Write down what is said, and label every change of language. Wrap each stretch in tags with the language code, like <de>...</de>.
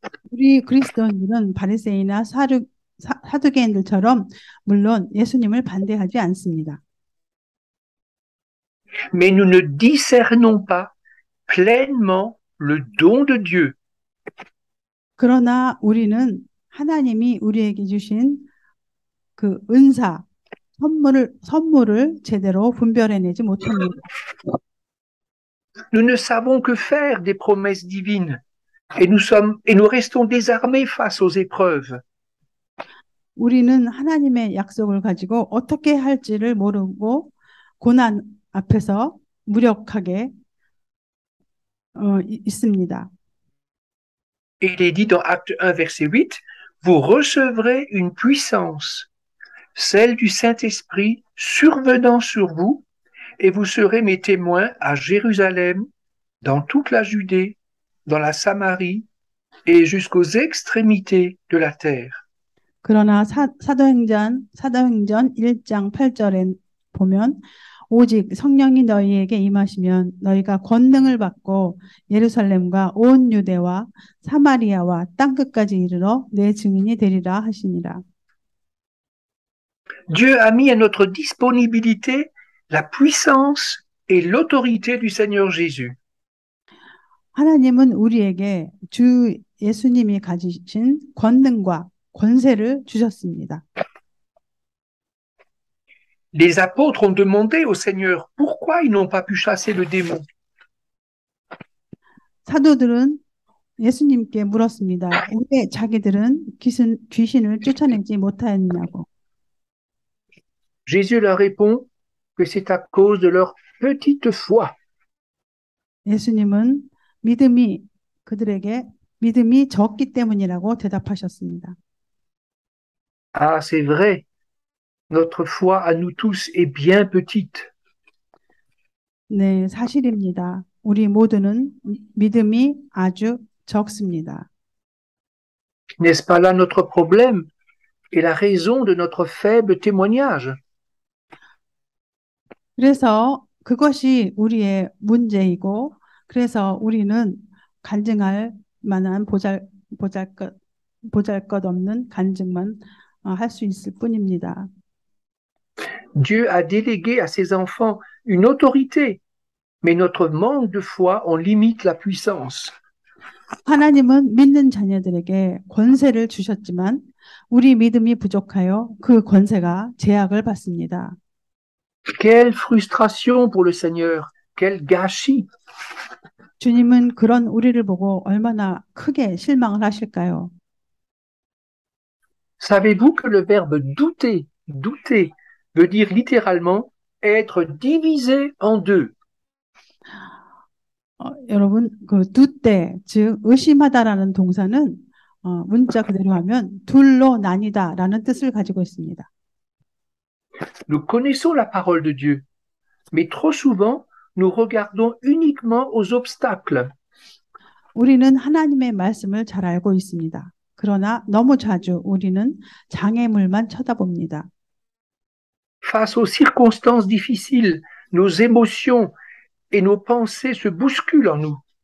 <ko>우리 그리스도인들은 바리새인이나 사두개인들처럼 물론 예수님을 반대하지 않습니다.</ko> <fr>Mais nous ne discernons pas pleinement le don de Dieu.</fr> <ko>그러나 우리는 하나님이 우리에게 주신 그 은사, 선물을 제대로 분별해내지 못합니다.</ko> <fr>Nous ne savons que faire des promesses divines et nous restons désarmés face aux épreuves.</fr> <ko>우리는 하나님의 약속을 가지고 어떻게 할지를 모르고 고난 앞에서 무력하게 있습니다.</ko> <fr>Il est dit dans Acte 1, verset 8, vous recevrez une puissance, celle du Saint-Esprit survenant sur vous, et vous serez mes témoins à Jérusalem, dans toute la Judée, dans la Samarie et jusqu'aux extrémités de la terre.</fr> <ko>그러나 사도행전 1장 8절에 보면 오직 성령이 너희에게 임하시면 너희가 권능을 받고 예루살렘과 온 유대와 사마리아와 땅끝까지 이르러 내 증인이 되리라 하시니라.</ko> <fr>Dieu a mis à notre disponibilité la puissance et l'autorité du Seigneur Jésus.</fr> <ko>하나님은 우리에게 주 예수님이 가지신 권능과 권세를 주셨습니다.</ko> <fr>Les apôtres ont demandé au Seigneur pourquoi ils n'ont pas pu chasser le démon.</fr> <ko>사도들은 예수님께 물었습니다. 왜 자기들은 귀신을 쫓아내지 못하였냐고.</ko> <fr>Jésus leur répond que c'est à cause de leur petite foi.</fr> <ko>예수님은 그들에게 믿음이 적기 때문이라고 대답하셨습니다.</ko> <fr>Ah, c'est vrai, notre foi à nous tous est bien petite.</fr> <ko>네, 사실입니다. 우리 모두는 믿음이 아주 적습니다.</ko> <fr>N'est-ce pas là notre problème et la raison de notre faible témoignage?</fr> <ko>그래서 그것이 우리의 문제이고, 그래서 우리는 간증할 만한 보잘것없는 간증만 할 수 있을 뿐입니다.</ko> <fr>Dieu a délégué à ses enfants une autorité, mais notre manque de foi en limite la puissance.</fr> <ko>하나님은 믿는 자녀들에게 권세를 주셨지만 우리 믿음이 부족하여 그 권세가 제약을 받습니다.</ko> <fr>Quelle frustration pour le Seigneur, quel gâchis.</fr> <ko>주님은 그런 우리를 보고 얼마나 크게 실망을 하실까요?</ko> <fr>Savez-vous que le verbe douter veut dire littéralement être divisé en deux?</fr> <ko>여러분, 그 두때, 즉 의심하다라는 동사는 문자 그대로 하면 둘로 나뉘다라는 뜻을 가지고 있습니다.</ko> <fr>Nous connaissons la parole de Dieu, mais trop souvent, nous regardons uniquement aux obstacles.</fr> <ko>우리는 하나님의 말씀을 잘 알고 있습니다. 그러나 너무 자주 우리는 장애물만 쳐다봅니다.</ko> <fr>Face aux circonstances difficiles, nos émotions et nos pensées se bousculent en nous.</fr>